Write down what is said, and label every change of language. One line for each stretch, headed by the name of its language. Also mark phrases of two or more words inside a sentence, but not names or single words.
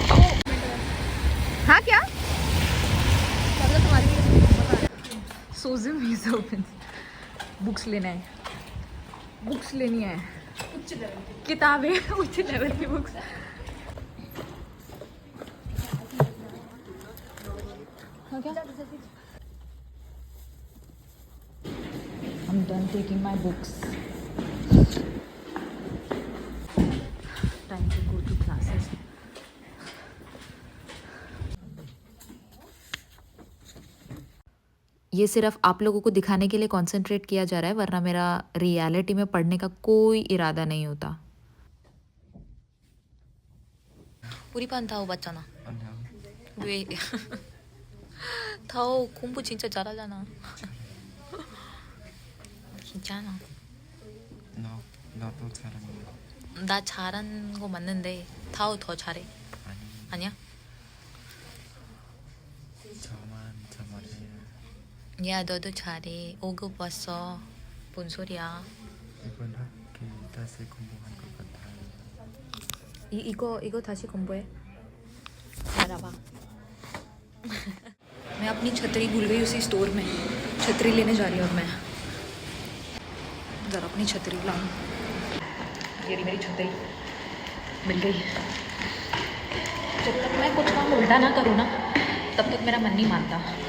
Hindi: हाँ क्या
English: so gym is open.
Hindi: बुक्स लेना है, बुक्स लेनी है, किताबें उच्च लेवल की बुक्स. हाँ क्या
English: I'm done taking my books. Time to go to classes.
Hindi: ये सिर्फ आप लोगों को दिखाने के लिए कंसंट्रेट किया जा रहा है, वरना मेरा रियलिटी में पढ़ने का कोई इरादा नहीं होता.
Korean: 우리 반 다오 봤잖아. 왜? 다오 공부 진짜 잘하잖아. 괜찮아. 나도 잘하는. 나 잘하는 거 맞는데 다오 더 잘해. 아니야? 저만 잘해. 야 너도 잘해. 5급 왔어. 뭔 소리야? 이번 학기 다시 공부한 것 같아요. 이거 다시 공부해. 알아봐.
Hindi: मैं अपनी छतरी भूल गई उसी स्टोर में. छतरी लेने जा रही हूँ अब मैं. ज़रा अपनी छतरी लाऊं. ये रही मेरी छतरी, मिल गई. जब तक मैं कुछ काम उल्टा ना करूँ ना तब तक मेरा मन नहीं मानता.